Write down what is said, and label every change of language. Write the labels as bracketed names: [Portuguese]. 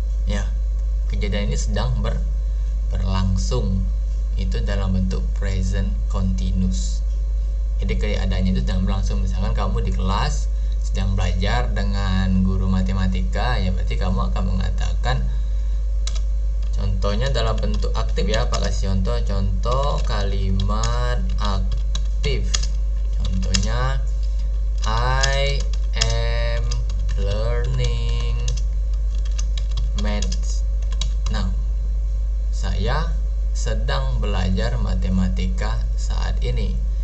[Indonesian] Ya, kejadian ini sedang berlangsung, itu dalam bentuk present continuous. Jadi keadaannya itu sedang berlangsung. Misalkan kamu di kelas sedang belajar dengan guru matematika, ya berarti kamu akan mengatakan, contohnya dalam bentuk aktif ya. Pak kasih contoh kalimat aktif. Contohnya, [English] I am learning maths now. [Indonesian] Saya sedang belajar matematika saat ini.